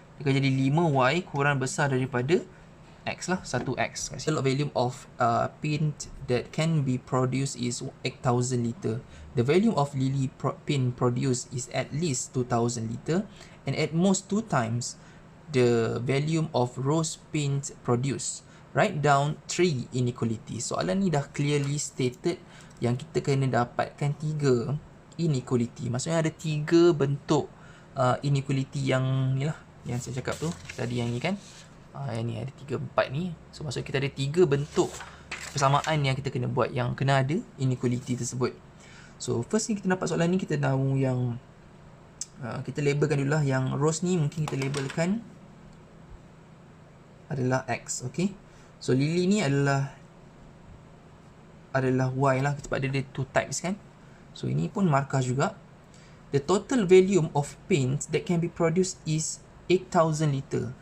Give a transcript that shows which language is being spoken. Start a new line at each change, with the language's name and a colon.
Malay: Dia akan jadi 5Y kurang besar daripada X lah, 1X.
English: The volume of paint that can be produced is 8,000 liter. The volume of lily paint produced is at least 2,000 liter, and at most 2 times the volume of rose paint produced. Write down 3 inequalities.
Malay: Soalan ni dah
English: clearly stated
Malay: yang kita kena dapatkan 3 inequality. Maksudnya ada 3 bentuk inequality yang ni lah, yang saya cakap tu tadi, yang ni kan. Yang ni ada 3, 4 ni. So maksudnya kita ada 3 bentuk persamaan yang kita kena buat, yang kena ada inequality tersebut. So first ni kita dapat soalan ni, kita tahu yang kita labelkan dulu lah. Yang rose ni mungkin kita labelkan adalah X, okay. So lily ni adalah Y lah, sebab dia 2 types kan. So ini pun markah juga.
English: The total volume of paint that can be produced is 8,000 liter.